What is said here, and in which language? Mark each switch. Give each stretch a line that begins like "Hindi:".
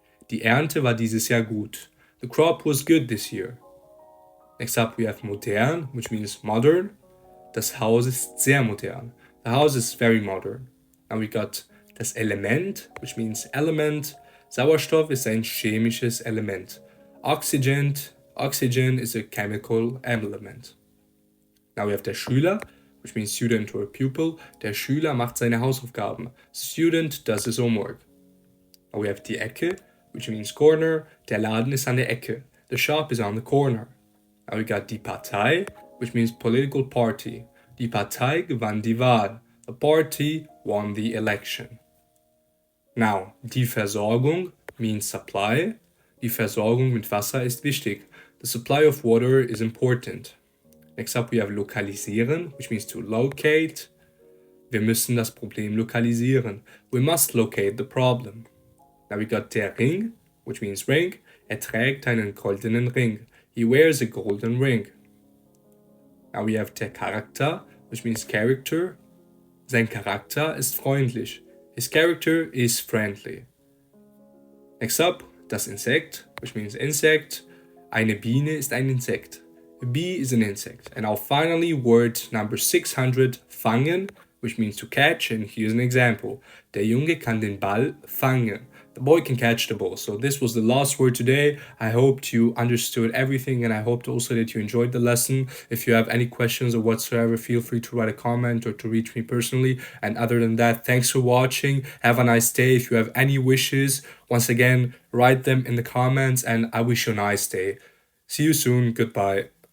German: Die Ernte war dieses Jahr gut.
English: The crop was good this year. Next up we have modern, which means modern.
German: Das Haus ist sehr modern.
English: The house is very modern. Now we got das Element, which means element.
German: Sauerstoff ist ein chemisches Element.
English: Oxygen is a chemical element. Now we have der Schüler, which means student or pupil.
German: Der Schüler macht seine Hausaufgaben.
English: Student does his homework. Now we have die Ecke, which means corner.
German: Der Laden ist an der Ecke.
English: The shop is on the corner. Now we got die Partei, which means political party.
German: Die Partei gewann die Wahl.
English: The party won the election. Now, die Versorgung means supply.
German: Die Versorgung mit Wasser ist wichtig.
English: The supply of water is important. Next up we have lokalisieren, which means to locate.
German: Wir müssen das Problem lokalisieren.
English: We must locate the problem. Now we got der Ring, which means ring.
German: Trägt einen goldenen Ring.
English: He wears a golden ring. Now we have der Charakter, which means character.
German: Sein Charakter ist freundlich.
English: His character is friendly. Next up, das Insekt, which means insect.
German: Eine Biene ist ein Insekt.
English: A bee is an insect. And now finally, word number 600, fangen, which means to catch. And here's an example.
German: Der Junge kann den Ball fangen.
English: The boy can catch the ball. So this was the last word today. I hoped you understood everything and I hoped also that you enjoyed the lesson. If you have any questions or whatsoever, feel free to write a comment or to reach me personally. And other than that, thanks for watching. Have a nice day. If you have any wishes, once again, write them in the comments and I wish you a nice day. See you soon. Goodbye.